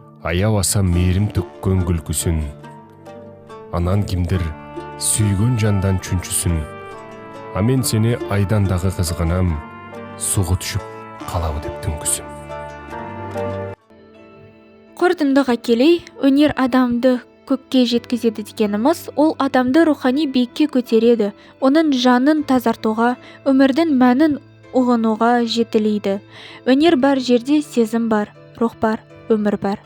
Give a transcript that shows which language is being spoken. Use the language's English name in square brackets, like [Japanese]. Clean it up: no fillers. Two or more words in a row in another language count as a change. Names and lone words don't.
[Kyrgyz] аябаса мейірім төккөн күлкүсүн, анан кимдир сүйгөн жандан чүнчүсүн, а мен сени айдан дагы кызганам, суга түшүп калабы деп түнкүсүн. [Kazakh] Қорытындыға келей, өнер адамды көкке жеткізеді дегеніміз, ол адамды рухани биікке көтереді, оның жанын тазартуға, өмірдің мәнін ұғынуға жетелейді. Өнер бар жерде сезім бар, рух бар, өмір бар.